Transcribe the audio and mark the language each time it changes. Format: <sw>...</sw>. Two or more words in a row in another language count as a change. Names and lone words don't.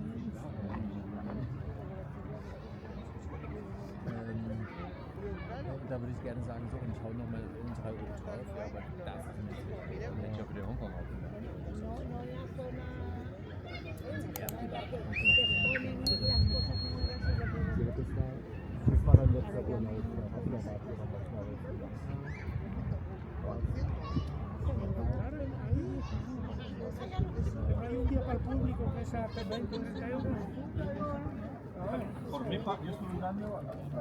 <de>da würde ich gerne sagen, so, und ich hau nochmal um 3 Uhr drauf, ja, aber das ist ein bisschen. Ich habe den Hongkong auch gemacht. Das war dann letzter Urlaub, da hat man</de> <es>Hay un día para el público que es a 20 euros. Por mi parte, yo estoy mirando a la</es>